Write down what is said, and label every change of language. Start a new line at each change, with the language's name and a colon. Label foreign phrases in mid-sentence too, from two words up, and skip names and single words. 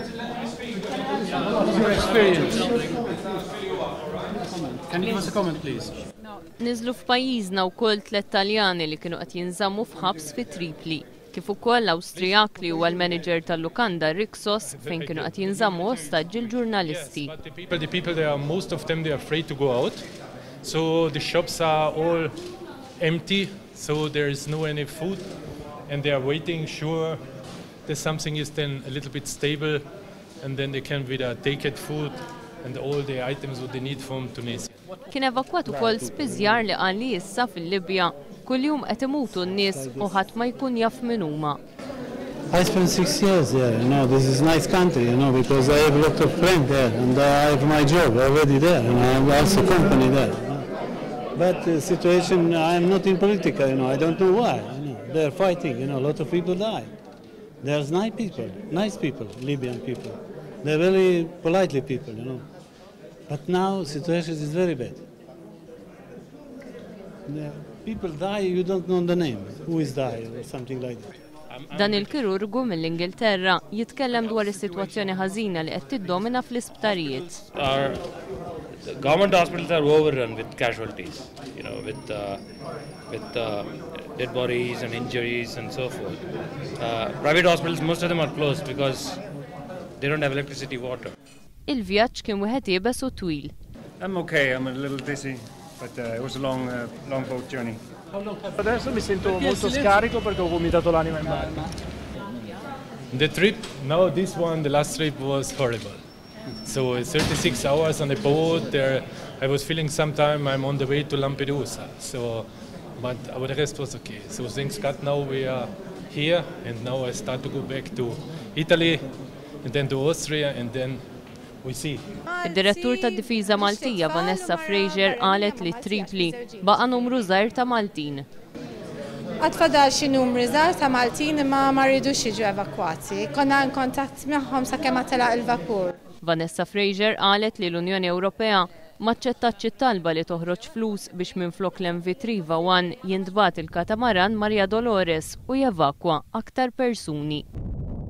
Maltese: Niżlu f'pajjiżna wkoll 3 Taljani li kienu qed jinżammu f'ħabs fi Tripli, kif ukoll l-Awstrijak li huwa l-manager tal-Lukanda Rixos fejn kienu qed jinżammu ostaġġi l-ġurnalisti.
English: The people there, most of them, they are afraid to go out. So the shops are all empty, so there is no any food, and they are waiting, sure, that something is then a little bit stable, and then they can either take it food and all the items what they need from Tunisia.
Maltese: Kien evakwat ukoll spiżjar li qal li issa fil-Libja kuljum qed imutu n-nies u ħadd ma jkun jaf min huma.
English: I spent 6 years there, this is a nice country, because I have a lot of friends there, and I have my job already there, and I have also company there. But the situation, I am not in politica, I don't know why. They are fighting, a lot of people died. There's nice people, Libyan people. They're very politely people, But now the situation is very bad. People die, you don't know the name, who is dying or something like that.
Maltese: Dan il-kirurgu mill-Ingilterra jitkellem dwar is-sitwazzjoni ħażina li qed tiddomina fl-isptarijiet.
English: The government hospitals are overrun with casualties, with dead bodies and injuries and so forth. Private hospitals, most of them are closed because they don't have electricity, water.
Maltese: Il-vjaġġ kien wieħed jibes u twil.
English: I'm okay, I'm a little dizzy, but it was a long boat journey.
Italian: Adesso mi sento molto scarico perché ho vomitato l'anima in barca.
English: The trip, now this one, the last trip was horrible. So 36 hours on the boat, there I was feeling sometime I'm on the way to Lampedusa. But the rest was okay. So things got now we are here, and now I start to go back to Italy, and then to Austria, and then we see.
Maltese: Id-direttur tad-Difiża Maltija Vanessa Fraser qalet li Tripli baqa' numru żgħir ta' Maltin. Għatfadal xi numri żgħar ta' Maltin imma ma rridux jiġu evakwati. Konna in kontatt magħhom sakemm telaq il-vapur. Vanessa Fraser qalet li l-Unjoni Ewropea maċċettax it-talba li toħroġ flus biex minflok l-MV Triva jintbagħat il-katamaran Maria Dolores u jevakwa aktar persuni.